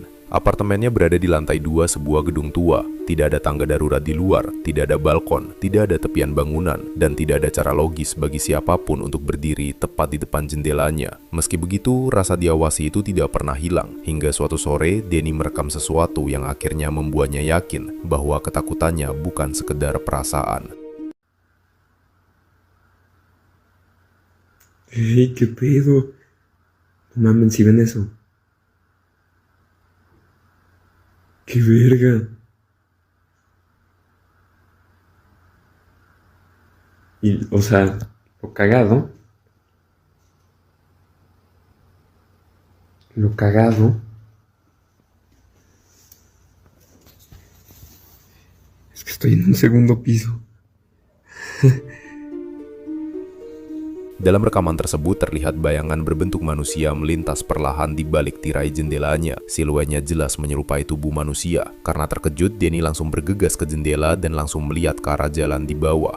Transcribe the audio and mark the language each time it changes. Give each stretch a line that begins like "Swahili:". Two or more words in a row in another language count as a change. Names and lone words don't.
Indonesian: Apartemennya berada di lantai 2 sebuah gedung tua. Tidak ada tangga darurat di luar, tidak ada balkon, tidak ada tepian bangunan, dan tidak ada cara logis bagi siapapun untuk berdiri tepat di depan jendelanya. Meski begitu, rasa diawasi itu tidak pernah hilang. Hingga suatu sore, Denny merekam sesuatu yang akhirnya membuatnya yakin bahwa ketakutannya bukan sekedar perasaan.
Spanish: Hey, ¿qué pedo? No mames, si ven eso. ¡Qué verga! Y, o sea, lo cagado es que estoy en un segundo piso.
Indonesian: Dalam rekaman tersebut terlihat bayangan berbentuk manusia melintas perlahan di balik tirai jendelanya. Siluetnya jelas menyerupai tubuh manusia. Karena terkejut, Denny langsung bergegas ke jendela dan langsung melihat ke arah jalan di bawah.